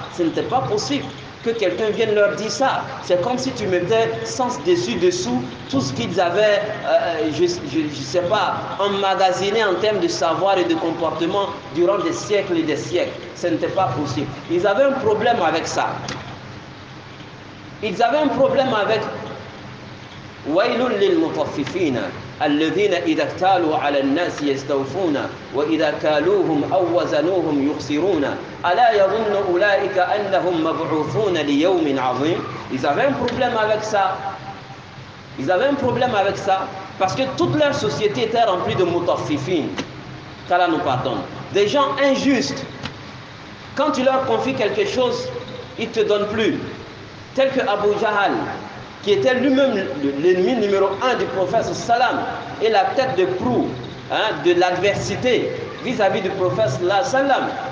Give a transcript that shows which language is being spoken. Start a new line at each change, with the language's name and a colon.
French: Ce n'était pas possible que quelqu'un vienne leur dire ça. C'est comme si tu mettais sens dessus-dessous tout ce qu'ils avaient, je ne sais pas, emmagasiné en termes de savoir et de comportement durant des siècles et des siècles. Ce n'était pas possible. Ils avaient un problème avec ça. Ils avaient un problème avec
Arabic: وَيْلٌ لِلْمُطَفِّفِينَ الَّذِينَ إِذَا اكْتَالُوا عَلَى النَّاسِ يَسْتَوْفُونَ وَإِذَا كَالُوهُمْ أَوْ وَزَنُوهُمْ يُخْسِرُونَ أَلَا يَظُنُّ أُولَئِكَ أَنَّهُمْ مَبْعُوثُونَ لِيَوْمٍ عَظِيمٍ.
French: Ils avaient un problème avec ça. Ils avaient un problème avec ça parce que toute leur société était remplie de mutaffifin. Qu'Allah nous pardonne. Des gens injustes. Quand tu leur confies quelque chose, ils ne te donnent plus. Tel que Abu Jahal, qui était lui-même l'ennemi numéro 1 du prophète sallam et la tête de proue de l'adversité vis-à-vis du prophète sallam.